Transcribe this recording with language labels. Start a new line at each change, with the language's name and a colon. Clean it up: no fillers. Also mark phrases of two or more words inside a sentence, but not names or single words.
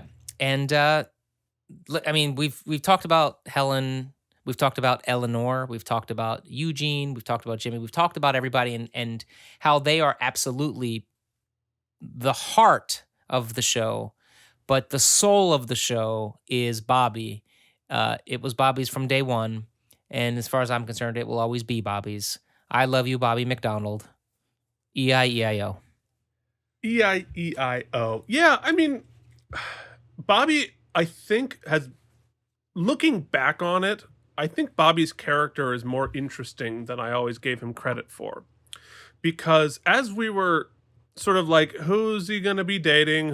English: And I mean, we've talked about Helen, we've talked about Eleanor, we've talked about Eugene, we've talked about Jimmy, we've talked about everybody and how they are absolutely the heart of the show, but the soul of the show is Bobby. It was Bobby's from day one, and as far as I'm concerned, it will always be Bobby's. I love you, Bobby McDonald. E-I-E-I-O. E-I-E-I-O. Yeah, I mean, Bobby, I think, has, looking back on it, I think Bobby's character is more interesting than I always gave him credit for. Because as we were sort of like, who's he going to be dating?